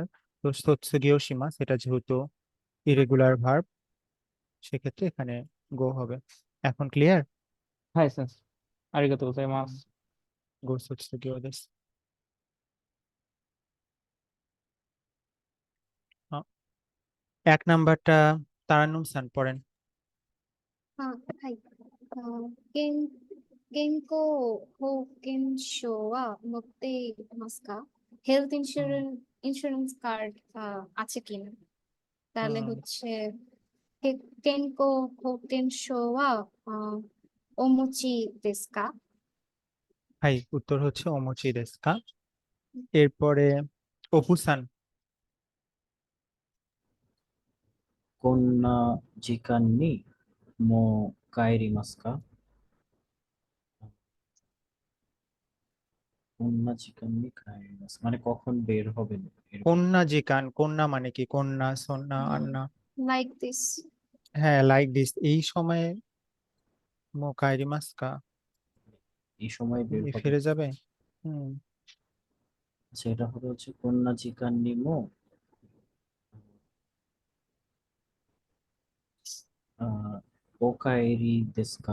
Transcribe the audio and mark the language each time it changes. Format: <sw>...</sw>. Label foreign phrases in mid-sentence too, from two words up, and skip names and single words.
<bn>তো</bn> <ja>卒業します</ja> <bn>এটা যেহেতু ইরেগুলার ভার্ব, সেক্ষেত্রে এখানে গো হবে। এখন ক্লিয়ার?</bn> <ja>はい先生ありがとうございます. ご卒業です.</ja> <bn>1 নাম্বারটা তারান্নুম সান পড়েন।</bn> <ja>はい。健康保険証は持っていますか？</ja> <en>health insurance card</en> <bn>আছে কিনা? তাহলে হচ্ছে</bn> <ja>健康保険証はお持ちですか?</ja> <bn>হাই, উত্তর হচ্ছে</bn> <ja>お持ちですか.</ja> <bn>এরপরে অপুসান।</bn> <ja>こんな時間にもう帰りますか？こんな時間に帰ります。মানে কখন বের হবেন এরকম। こんな時間,</ja> <bn>কন্যা মানে কি? কন্যা, সন্না, আন্না। লাইক দিস। হ্যাঁ,</bn> <en>like this,</en> <bn>এই সময়ে</bn> <ja>もう帰りますか,</ja> <bn>এই সময় বের হবে। ফিরে যাবে। হুম, আচ্ছা, এটা হবে হচ্ছে</bn> <ja>こんな時間にもお帰りですか.</ja>